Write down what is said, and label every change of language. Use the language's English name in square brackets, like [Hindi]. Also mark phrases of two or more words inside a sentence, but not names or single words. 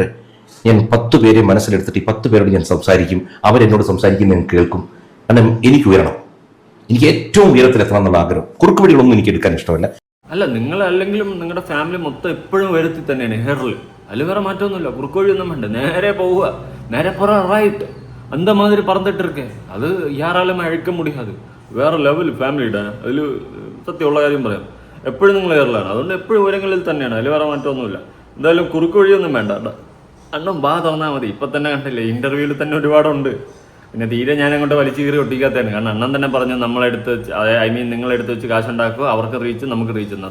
[Malayalam] ഞാൻ 10 പേരെ മനസ്സിലെടുത്തിട്ട് ഈ 10 പേരോട് ഞാൻ സംസാരിക്കും. അവരെന്നോട് സംസാരിക്കുന്ന ഞാൻ കേൾക്കും. കാരണം എനിക്ക് ഉയരണം. എനിക്ക് ഏറ്റവും ഉയരത്തിലെത്തണം എന്നുള്ള ആഗ്രഹം. കുറുക്കുവഴികളൊന്നും എനിക്ക് എടുക്കാൻ ഇഷ്ടമല്ല. അല്ല, നിങ്ങൾ അല്ലെങ്കിലും നിങ്ങളുടെ ഫാമിലി മൊത്തം എപ്പോഴും വരുത്തി തന്നെയാണ് ഹെയറിൽ. അതിൽ വേറെ മാറ്റമൊന്നുമില്ല. കുറുക്കുവഴിയൊന്നും വേണ്ട, നേരെ പോവുക, നേരെ പുറ റൈറ്റ്, [Tamil] அந்த மாதிரி பறந்துட்டு இருக்கேன். அது யாராலும் அழிக்க முடியாது. [Malayalam] വേറെ ലെവൽ ഫാമിലിയുടെ അതിൽ സത്യമുള്ള കാര്യം പറയാം. എപ്പോഴും നിങ്ങൾ ഹെയറിലാണ്, അതുകൊണ്ട് എപ്പോഴും ഉയരങ്ങളിൽ തന്നെയാണ്. അതിൽ വേറെ മാറ്റമൊന്നുമില്ല. എന്തായാലും കുറുക്ക് വഴിയൊന്നും വേണ്ട. അണ്ണൻ ബാ തുറന്നാൽ മതി. ഇപ്പം തന്നെ കണ്ടില്ലേ, ഇൻ്റർവ്യൂവിൽ തന്നെ ഒരുപാടുണ്ട്. പിന്നെ തീരെ ഞാൻ അങ്ങോട്ട് വലിച്ചു കീറി ഒട്ടിക്കാത്തതാണ്. കാരണം അണ്ണൻ തന്നെ പറഞ്ഞു നമ്മളെടുത്ത് നിങ്ങളെടുത്ത് വെച്ച് കാശുണ്ടാക്കുക, അവർക്ക് റീച്ച് നമുക്ക് റീച്ച് എന്ന്.